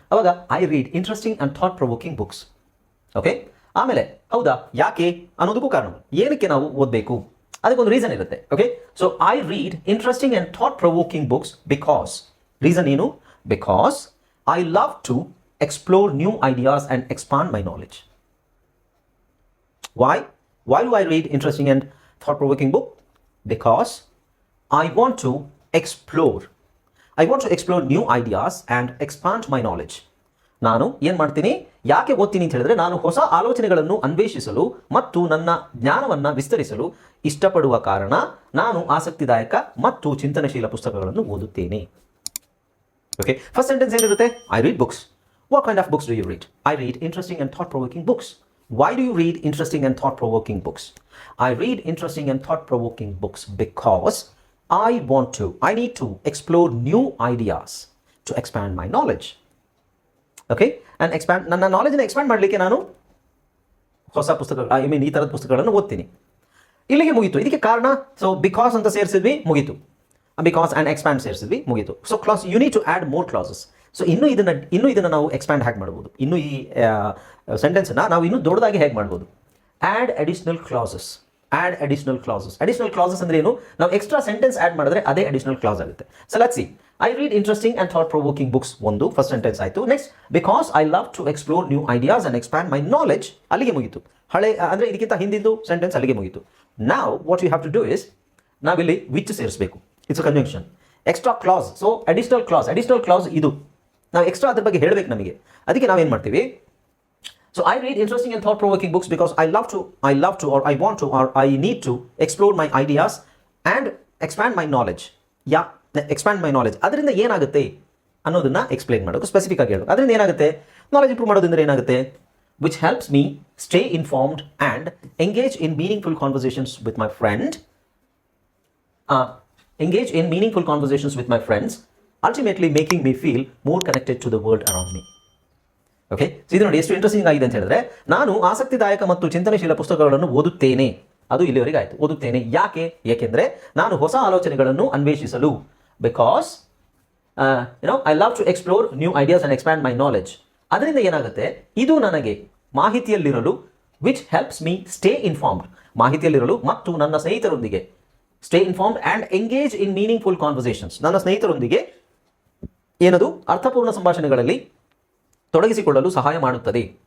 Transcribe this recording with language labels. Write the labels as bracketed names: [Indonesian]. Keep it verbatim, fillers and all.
[Kannada] ಅವಾಗ [English] I read interesting and thought provoking books. [Kannada] Okay, ಆಮೇಲೆ ಹೌದಾ, ಯಾಕೆ ಅನ್ನೋದಕ್ಕೂ ಕಾರಣ, ಏನಕ್ಕೆ ನಾವು ಓದಬೇಕು, ಅದಕ್ಕೊಂದು ರೀಸನ್ ಇರುತ್ತೆ. [English] okay, so I read interesting and thought provoking books because, [Kannada] reason ಏನು? [English] Because I love to explore new ideas and expand my knowledge. Why why do I read interesting and thought provoking book? Because I want to explore. I want to explore new ideas and expand my knowledge. [Kannada] ನಾನು ಏನು ಮಾಡ್ತೀನಿ, ಯಾಕೆ ಓದ್ತೀನಿ ಅಂತ ಹೇಳಿದ್ರೆ, ನಾನು ಹೊಸ ಆಲೋಚನೆಗಳನ್ನು ಅನ್ವೇಷಿಸಲು ಮತ್ತು ನನ್ನ ಜ್ಞಾನವನ್ನು ವಿಸ್ತರಿಸಲು ಇಷ್ಟಪಡುವ ಕಾರಣ ನಾನು ಆಸಕ್ತಿದಾಯಕ ಮತ್ತು ಚಿಂತನಶೀಲ ಪುಸ್ತಕಗಳನ್ನು ಓದುತ್ತೇನೆ. ಓಕೆ, ಫಸ್ಟ್ ಸೆಂಟೆನ್ಸ್ ಏನಿರುತ್ತೆ? [English] I read books. What kind of books do you read? I read interesting and thought-provoking books. Why do you read interesting and thought-provoking books? I read interesting and thought-provoking books because I want to, I need to explore new ideas to expand my knowledge. Okay? [Kannada] And expand, ನನ್ನ ನಾಲೆಜನ್ನು expand ಮಾಡಲಿಕ್ಕೆ ನಾನು ಹೊಸ ಪುಸ್ತಕಗಳು, I mean ಈ ಥರದ ಪುಸ್ತಕಗಳನ್ನು ಓದ್ತೀನಿ. ಇಲ್ಲಿಗೆ ಮುಗೀತು, ಇದಕ್ಕೆ ಕಾರಣ. ಸೊ ಬಿಕಾಸ್ ಅಂತ ಸೇರಿಸಿದ್ವಿ, ಮುಗೀತು. ಬಿಕಾಸ್ ಆ್ಯಂಡ್ ಎಕ್ಸ್ಪ್ಯಾಂಡ್ ಸೇರಿಸಿದ್ವಿ, ಮುಗೀತು. So class, [English] You need to add more classes. [Kannada] So ಇನ್ನೂ ಇದನ್ನು ಇನ್ನೂ ಇದನ್ನು ನಾವು ಎಕ್ಸ್ಪ್ಯಾಂಡ್ ಹೇಗೆ ಮಾಡ್ಬೋದು, ಇನ್ನೂ ಈ ಸೆಂಟೆನ್ಸನ್ನು ನಾವು ಇನ್ನೂ ದೊಡ್ಡದಾಗಿ ಹೇಗೆ ಮಾಡ್ಬೋದು? [English] Add additional classes. Add additional classes. Additional classes [Kannada] ಅಂದರೆ ಏನು? ನಾವು ಎಕ್ಸ್ಟ್ರಾ ಸೆಂಟೆನ್ಸ್ ಆ್ಯಡ್ ಮಾಡಿದ್ರೆ ಅದೇ ಅಡಿಷನಲ್ ಕ್ಲಾಸ್ ಆಗುತ್ತೆ. [English] So let's see. I read interesting and thought provoking books [Kannada] ಒಂದು ಫಸ್ಟ್ ಸೆಂಟೆನ್ಸ್ ಆಯಿತು. [English] Next, because I love to explore new ideas and expand my knowledge. [Kannada] ಅಲ್ಲಿಗೆ ಮುಗಿತು. ಹಳೆ ಅಂದರೆ ಇದಕ್ಕಿಂತ ಹಿಂದಿದ್ದು ಸೆಂಟೆನ್ಸ್ ಅಲ್ಲಿಗೆ ಮುಗಿತು. ನಾವು [English] what you have to do is, [Kannada] ನಾವಿಲ್ಲಿ ವಿಚ್ ಸೇರಿಸಬೇಕು. [English] It's a convention. [Kannada] Extra class, so additional class, additional class ಇದು ನಾವು ಎಕ್ಸ್ಟ್ರಾ ಅದ್ರ ಬಗ್ಗೆ ಹೇಳಬೇಕು ನಮಗೆ. ಅದಕ್ಕೆ ನಾವೇನು ಮಾಡ್ತೀವಿ? [English] So I read interesting and thought-provoking books because I love to, I love to, or I want to, or I need to explore my ideas and expand my knowledge. Yeah, expand my knowledge. [Kannada] ಅದರಿಂದ ಏನಾಗುತ್ತೆ ಅನ್ನೋದನ್ನ explain ಮಾಡೋದು, specific ಆಗಿ ಹೇಳೋದು. ಅದರಿಂದ ಏನಾಗುತ್ತೆ? Knowledge improve ಮಾಡೋದ್ರಿಂದ ಏನಾಗುತ್ತೆ? [English] Which helps me stay informed and engage in meaningful conversations with my friend. Uh, engage in meaningful conversations with my friends ultimately making me feel more connected to the world around me. [Kannada] Okay, so ಇದು ನೋಡಿ ಎಷ್ಟು interesting ಆಗಿದೆ ಅಂತ ಹೇಳಿದ್ರೆ, ನಾನು ಆಸಕ್ತಿದಾಯಕ ಮತ್ತು ಚಿಂತನಶೀಲ ಪುಸ್ತಕಗಳನ್ನು ಓದುತ್ತೇನೆ, ಅದು ಇಲ್ಲಿವರೆಗೆ ಆಯಿತು, ಓದುತ್ತೇನೆ. ಯಾಕೆ? ಏಕೆಂದರೆ ನಾನು ಹೊಸ ಆಲೋಚನೆಗಳನ್ನು ಅನ್ವೇಷಿಸಲು, [English] Because you know I love to explore new ideas and expand my knowledge. [Kannada] ಅದರಿಂದ ಏನಾಗುತ್ತೆ, ಇದು ನನಗೆ ಮಾಹಿತಿಯಲ್ಲಿರಲು, [English] which helps me stay informed, [Kannada] ಮಾಹಿತಿಯಲ್ಲಿರಲು ಮತ್ತು ನನ್ನ ಸ್ನೇಹಿತರೊಂದಿಗೆ [English] stay informed and engage in meaningful conversations, [Kannada] ನನ್ನ ಸ್ನೇಹಿತರೊಂದಿಗೆ ಏನದು ಅರ್ಥಪೂರ್ಣ ಸಂಭಾಷಣೆಗಳಲ್ಲಿ ತೊಡಗಿಸಿಕೊಳ್ಳಲು ಸಹಾಯ ಮಾಡುತ್ತದೆ.